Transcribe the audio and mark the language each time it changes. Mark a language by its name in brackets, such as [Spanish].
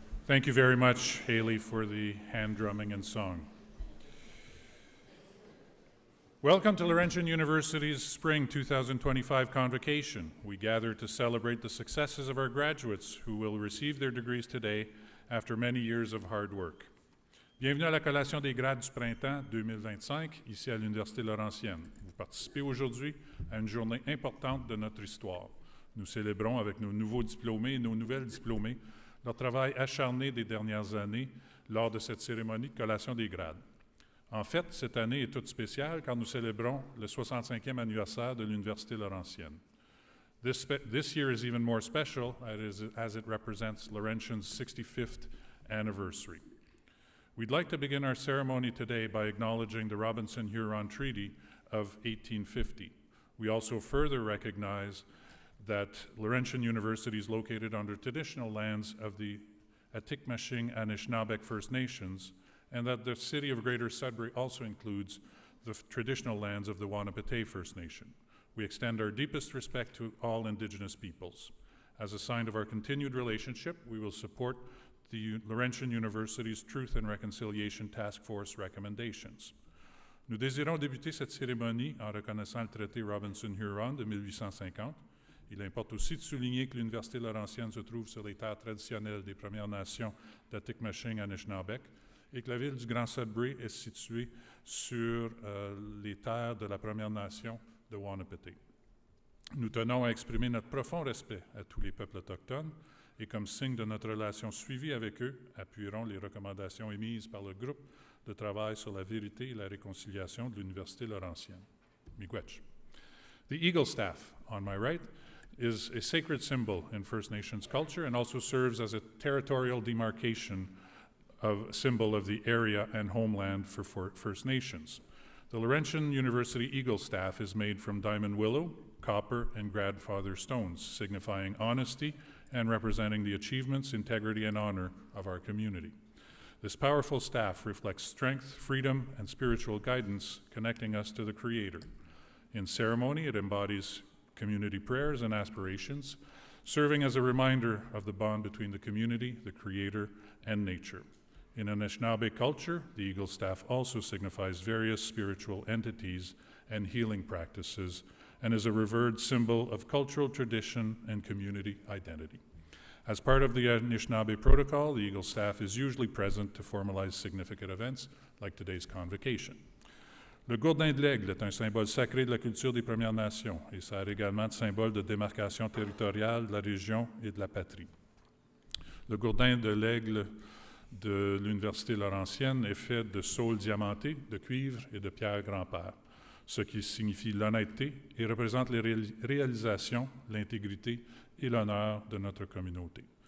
[English] Thank you very much, Haley, for the hand drumming and song. Welcome to Laurentian University's Spring 2025 Convocation. We gather to celebrate the successes of our graduates who will receive their degrees today after many years of hard work. [French] Bienvenue à la collation des grades du printemps 2025, ici à l'Université Laurentienne. Vous participez aujourd'hui à une journée importante de notre histoire. Nous célébrons avec nos nouveaux diplômés et nos nouvelles diplômées leur travail acharné des dernières années lors de cette cérémonie de collation des grades. En fait, cette année est toute spéciale car nous célébrons le 65e anniversaire de l'Université Laurentienne. [English] This year is even more special as it represents Laurentian's 65th anniversary. We'd like to begin our ceremony today by acknowledging the Robinson-Huron Treaty of 1850. We also further recognize that Laurentian University is located on the traditional lands of the Atikomachiq and Anishinaabeg First Nations, and that the city of Greater Sudbury also includes the traditional lands of the Wahnapitae First Nation. We extend our deepest respect to all Indigenous peoples. As a sign of our continued relationship, we will support the Laurentian University's Truth and Reconciliation Task Force recommendations. [French] Nous désirons débuter cette cérémonie en reconnaissant le traité Robinson-Huron de 1850. Il importe aussi de souligner que l'Université Laurentienne se trouve sur les terres traditionnelles des Premières Nations d'Atikomachining-Anishinaabeg et que la ville du Grand Sudbury est située sur les terres de la Première Nation de Wahnapitae. Nous tenons à exprimer notre profond respect à tous les peuples autochtones et comme signe de notre relation suivie avec eux, appuierons les recommandations émises par le groupe de travail sur la vérité et la réconciliation de l'Université Laurentienne. [Ojibwa] Miigwech. [English] The Eagle Staff, on my right, is a sacred symbol in First Nations culture and also serves as a territorial demarcation symbol of the area and homeland for First Nations. The Laurentian University Eagle Staff is made from diamond willow, copper, and grandfather stones, signifying honesty and representing the achievements, integrity, and honor of our community. This powerful staff reflects strength, freedom, and spiritual guidance, connecting us to the Creator. In ceremony, it embodies community prayers and aspirations, serving as a reminder of the bond between the community, the Creator, and nature. In Anishinaabe culture, the Eagle Staff also signifies various spiritual entities and healing practices, and is a revered symbol of cultural tradition and community identity. As part of the Anishinaabe protocol, the Eagle Staff is usually present to formalize significant events like today's Convocation. [French] Le gourdin de l'aigle est un symbole sacré de la culture des Premières Nations et sert également de symbole de démarcation territoriale de la région et de la patrie. Le gourdin de l'aigle de l'Université Laurentienne est fait de saules diamantés, de cuivre et de pierre grand-père, ce qui signifie l'honnêteté et représente les réalisations, l'intégrité et l'honneur de notre communauté.